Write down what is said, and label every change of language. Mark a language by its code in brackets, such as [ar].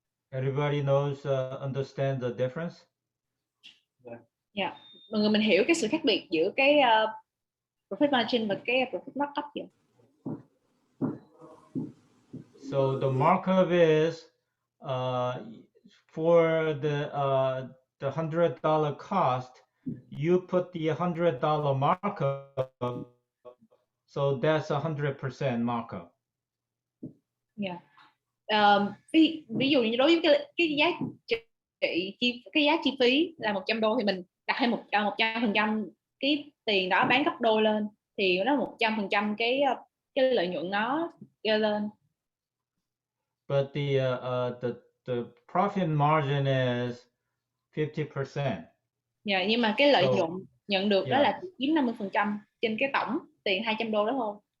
[en] Everybody knows, understand the difference? Yeah. [vi] Mọi người mình hiểu cái sự khác biệt giữa cái profit margin và cái profit markup vậy. [en] So the markup is for the $100 cost, you put the $100 markup, so that's 100% markup. Yeah. [vi] Ví dụ như đối với cái giá cái giá chi phí là 100 đô thì mình đặt thêm 100% cái tiền đó bán gấp đôi lên thì nó 100% cái lợi nhuận nó gây lên. [en] But the profit margin is 50%. [vi] Yeah, nhưng mà cái lợi nhuận nhận được đó là chiếm 50% trên cái tổng tiền 200 đô đó thôi.